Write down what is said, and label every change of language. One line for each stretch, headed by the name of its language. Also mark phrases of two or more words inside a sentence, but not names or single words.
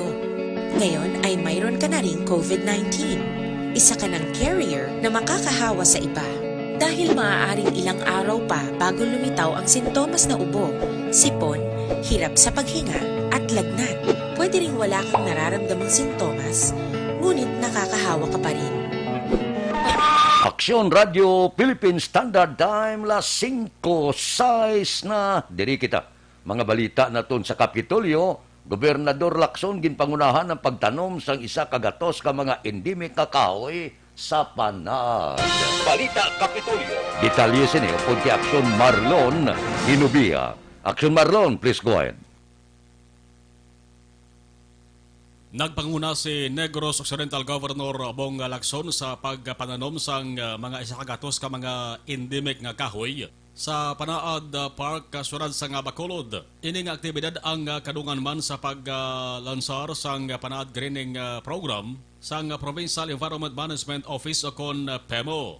Filipino: Ngayon ay mayroon ka na ring COVID-19. Isa ka ng carrier na makakahawa sa iba. Dahil maaaring ilang araw pa bago lumitaw ang sintomas na ubo, sipon, hirap sa paghinga at lagnat. Pwede ring wala kang nararamdamang sintomas, ngunit nakakahawa ka pa rin.
Hiligaynon: Aksyon Radio Philippine Standard Time las 5:06 na diri kita. Mga balita naton sa Kapitolyo, Gobernador Lacson ginpangunahan ang pagtanom sang isa kagatos ka mga endemic nga kahoy sa Panad. Balita Kapitolyo. Detalye sini upod kay Aksyon Marlon Hinubia. Aksyon Marlon,
English: please go ahead.
Hiligaynon: Nagpanguna si Negros Occidental Governor Bong Lacson sa pagpananom sang mga isa kagatos ka mga endemic nga kahoy sa Panaad Park kasurad sa nga Bacolod. Ining aktibidad ang kadungan man sa paglansar sang Panaad Greening Program sang Provincial Environment Management Office o kon PEMO.